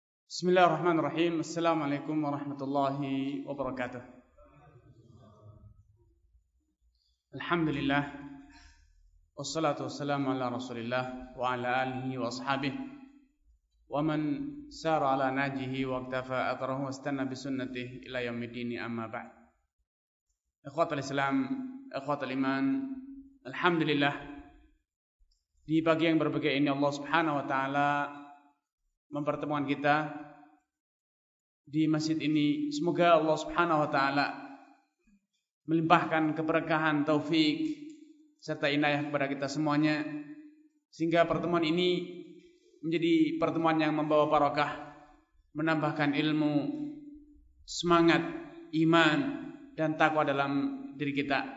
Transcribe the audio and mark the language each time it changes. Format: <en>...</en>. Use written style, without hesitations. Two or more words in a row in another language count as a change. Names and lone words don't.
<ar>بسم الله الرحمن الرحيم. السلام عليكم ورحمة الله وبركاته. الحمد لله. والصلاة والسلام على رسول الله وعلى آله وأصحابه ومن سار على نهجه واقتفى أثره واستن بسنته إلى يوم الدين، أما بعد. إخوة الإسلام، إخوة الإيمان، الحمد لله,</ar> <id>di pagi yang berbahagia ini</id> <ar>الله سبحانه وتعالى</ar> <id>mempertemukan kita di masjid ini. Semoga</id> <ar>الله سبحانه وتعالى</ar> <id>melimpahkan keberkahan, taufik serta inayah kepada kita semuanya, sehingga pertemuan ini menjadi pertemuan yang membawa barakah, menambahkan ilmu, semangat, iman dan takwa dalam diri kita.</id>